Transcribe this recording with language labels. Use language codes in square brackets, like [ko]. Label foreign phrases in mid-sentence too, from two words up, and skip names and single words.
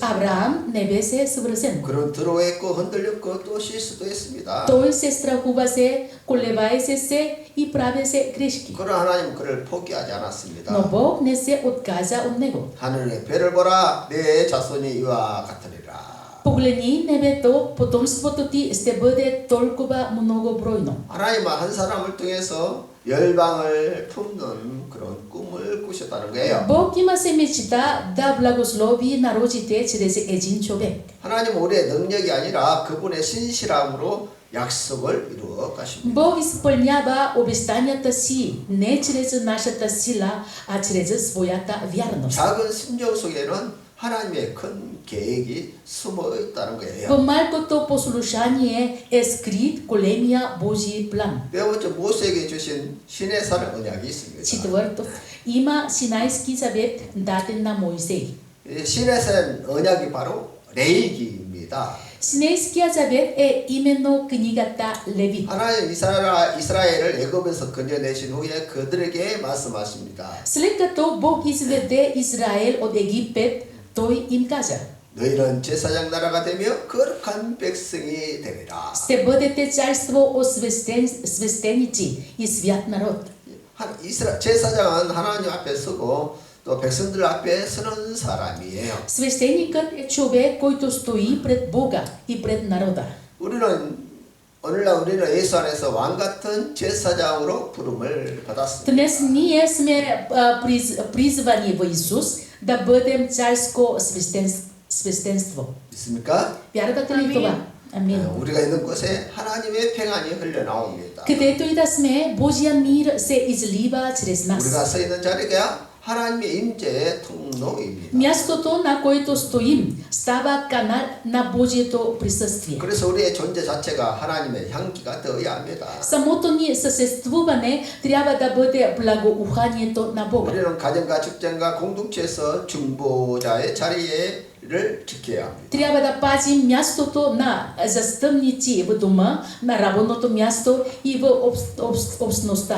[bg] Авраам не беше съвършен. [ko] 그런 들어했고 흔들렸고 또 실수도 했습니다. [bg] Той се страхуваше, колебаеше се и правеше грешки. [ko] 그러나 하나님은 그를 포기하지 않았습니다. [bg] Но Бог не се отказа от него. [ko] 하늘의 별을 보라 내 자손이 이와 같으리라. [bg] Погледни небето, потомството ти ще бъде толкова многобройно. [ko] 하나님은 한 사람을 통해서 열방을 품는 그런 꿈을 꾸셨다는 거예요. [bg] Бог имаше мечта да благослови народите чрез един човек. [ko] 하나님은 우리의 능력이 아니라 그분의 신실함으로 약속을 이루어 가십니다. [bg] Бог изпълнява обещанията си не чрез нашата сила, а чрез своята вярност. [ko] 작은 심정 속에는 하나님의 큰 계획이 숨어 있다는 거예요. [bg] В малкото послушание е скрит големия Божий план. [ko] 네 번째 모세에게 주신 신의 산 언약이 있습니다. [bg] Четвърто, има Синайски завет даден на Моисей. [ko] 이 신의 산 언약이 바로 레위기입니다. [bg] Синайския завет е именно книгата Левит. [ko] 하나님 이스라엘을 애굽에서 건져내신 후에 그들에게 말씀하십니다. [bg] След като Бог изведе Израел от Египет, той им каза: [ko] 너희는 제사장 나라가 되며 거룩한 백성이 되리라. [bg] ще бъдете царство от свещеници и свят народ. [ko] 제사장은 하나님 앞에 서고 또 백성들 앞에 서는 사람이에요. [bg] Свещеникът е човек, който стои пред Бога и пред народа. [ko] 오늘날 우리는 예수 안에서 왕 같은 제사장으로 부름을 받았습니다. [bg] Днес ние сме призвани в Исус да бъдем царско свещенство. [ko] 있습니까? [bg] Вярвате ли това? Амин. [ko] 우리가 있는 곳에 하나님의 평안이 흘러나옵니다. [bg] Където и да сме, Божия мир се излива чрез [ko] 우리가 [bg] нас. [ko] 서 있는 자리가 하나님의 임재의 통로입니다. [bg] Мястото, на което стоим, става канал на Божието присъствие. [ko] 그래서 우리의 존재 자체가 하나님의 향기가 되어야 합니다. [bg] Самото ни съществуване трябва да бъде благоуханието на Бога. [ko] 우리는 가정과 직장과 공동체에서 중보자의 자리를 지켜야 합니다. [bg] Трябва да пазим мястото на застъпници в дома, на работното място и в общността.